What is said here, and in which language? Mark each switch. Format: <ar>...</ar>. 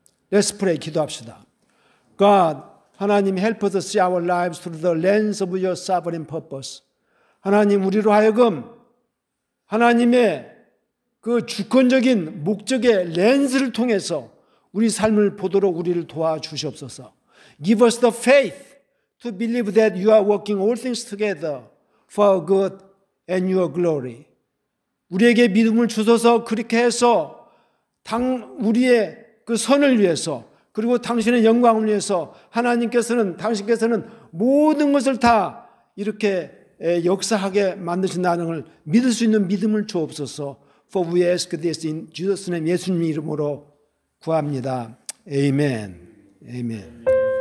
<en>Let's pray.</en> <ko>기도합시다.</ko> <en>God, 하나님 help us see our lives through the lens of your sovereign purpose.</en> <ko>하나님 우리로 하여금 하나님의 그 주권적인 목적의 렌즈를 통해서 우리 삶을 보도록 우리를 도와주시옵소서.</ko> <en>Give us the faith to believe that you are working all things together for our good and your glory.</en> <ko>우리에게 믿음을 주셔서 그렇게 해서 우리의 그 선을 위해서 그리고 당신의 영광을 위해서 당신께서는 모든 것을 다 이렇게 역사하게 만드신다는 걸 믿을 수 있는 믿음을 주옵소서.</ko> <en>For we ask this in Jesus' name,</en> <ko>예수님 이름으로 구합니다. 아멘. 아멘.</ko>